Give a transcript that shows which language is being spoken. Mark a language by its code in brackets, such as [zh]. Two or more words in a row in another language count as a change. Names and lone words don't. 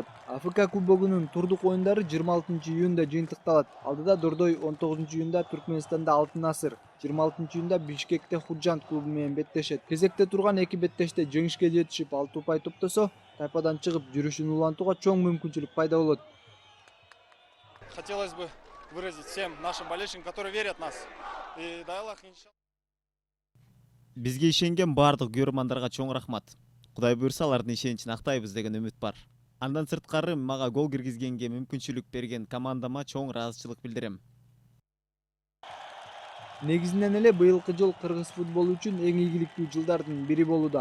[ky] Африка кубогунун турдук оюндары 26-июнда жыйынтыкталат. Алдыда Дордой 19-июнда Түркмөнстанда Алтын Асыр, 26-июнда Бишкекте Худжант клубу менен беттешет. Кезекте турган эки беттеште жеңишке жетишип 6 упай топтосо, тайпадан чыгып жүрүшүн улантууга чоң мүмкүнчүлүк пайда болот. [ru] Хотелось бы выразить всем нашим болельщикам, которые верят в нас. И дай Аллах, иншаллах. [ky] Бизге ишенген бардык күйөрмандарга чоң рахмат. Кудай буйрса алардын ишеничин актайбыз деген үмүт бар. Андан сырткары мага гол киргизгенге мүмкүнчүлүк берген командама чоң ыраазычылык билдирем. Негизинен эле быйылкы жыл кыргыз футболу үчүн эң ийгиликтүү жылдардын бири болууда.